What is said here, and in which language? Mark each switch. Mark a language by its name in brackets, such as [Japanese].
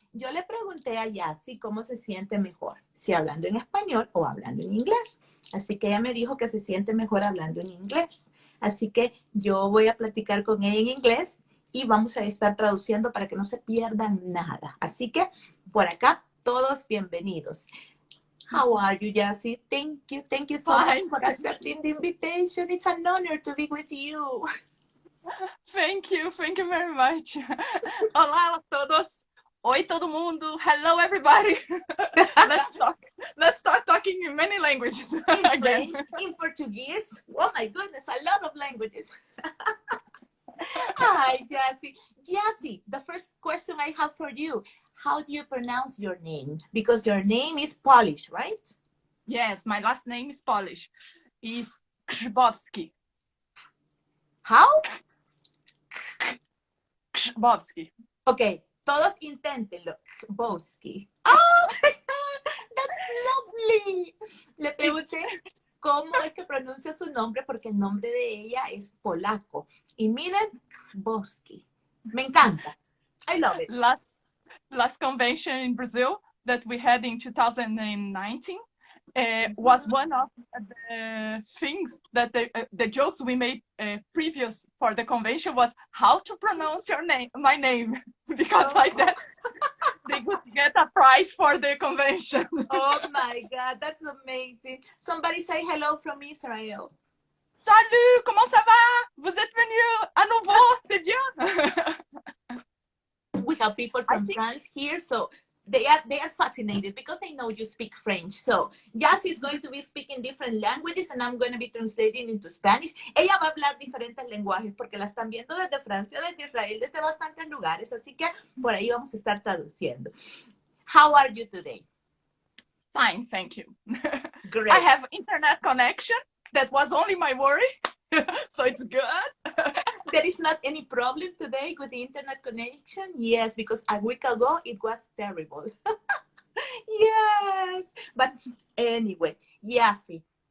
[Spanish] Yo le pregunté a Jacy cómo se siente mejor, si hablando en español o hablando en inglés. Así que ella me dijo que se siente mejor hablando en inglés. Así que yo voy a platicar con ella en inglés y vamos a estar traduciendo para que no se pierdan nada. Así que por acá, todos bienvenidos. [English] How are you, Jacy? Thank you. Thank you so much Fine. for accepting the invitation. It's an honor to be with you. Thank you very much. [Portuguese] Olá a todos. Oi todo mundo. [English] Hello everybody. Let's talk. Let's start talking in many languages In again. French, in Portuguese. Oh my goodness, a lot of languages. Hi, Jacy. Jacy, the first question I have for you, how do you pronounce your name? Because your name is Polish, right? Yes, my last name is Polish. Is Grzbowski. How? Grzbowski. Okay, [Spanish] todos inténtenlo. [English] Grzbowski. Oh, that's lovely. [Spanish] Le pregunté cómo es que pronuncia su nombre porque el nombre de ella es polaco. Y miren, Grzbowski. Me encanta. [English] I love it. Last convention in Brazil that we had in 2019 was one of the things that the jokes we made previous for the convention was how to pronounce my name, because like that they would get a prize for the convention. Oh my God, that's amazing. Somebody say hello from Israel. [French] Salut, comment ça va? Vous êtes venu à nouveau, c'est bien. [English] We have people from France here, so they are fascinated because they know you speak French. So Jacy is going to be speaking different languages and I'm going to be translating into Spanish. [Spanish] Ella va a hablar diferentes lenguajes porque la están viendo desde Francia, desde Israel, desde bastantes lugares, así que por ahí vamos a estar traduciendo. [English] How are you today? Fine, thank you. Great. I have internet connection. That was only my worry. So it's good. There is not any problem today with the internet connection? Yes, because a week ago it was terrible. Yes, but anyway, Jacy.